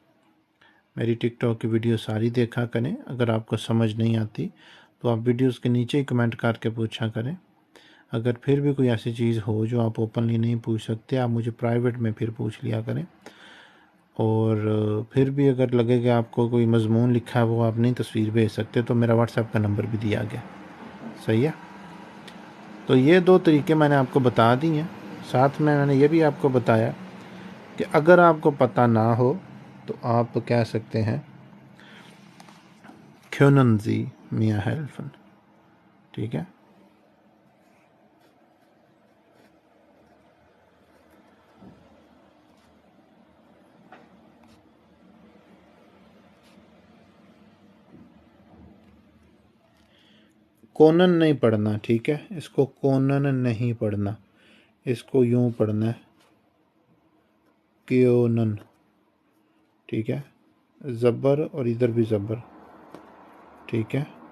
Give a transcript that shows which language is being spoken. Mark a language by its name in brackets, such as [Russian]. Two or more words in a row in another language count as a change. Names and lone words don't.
[Urdu] میری ٹک ٹاک کی ویڈیو ساری دیکھا کریں، اگر آپ کو سمجھ نہیں آتی تو آپ ویڈیوز کے نیچے ہی کمنٹ کر کے پوچھا کریں، اگر پھر بھی کوئی ایسی چیز ہو جو آپ اوپنلی نہیں پوچھ سکتے، آپ مجھے پرائیویٹ میں پھر پوچھ لیا کریں، اور پھر بھی اگر لگے کہ آپ کو کوئی مضمون لکھا ہے وہ آپ نہیں تصویر بھیج سکتے تو میرا واٹس ایپ کا نمبر بھی دیا گیا، صحیح ہے۔ تو یہ دو طریقے میں نے آپ کو بتا دی ہیں، ساتھ میں نے یہ بھی آپ کو بتایا کہ اگر آپ کو پتہ نہ ہو تو آپ کہہ سکتے ہیں [German] können Sie mir helfen، [Urdu] ٹھیک ہے۔ کونن نہیں پڑھنا، ٹھیک ہے، اس کو کونن نہیں پڑھنا، اس کو یوں پڑھنا ہے کیونن، ٹھیک ہے، زبر اور ادھر بھی زبر، ٹھیک ہے۔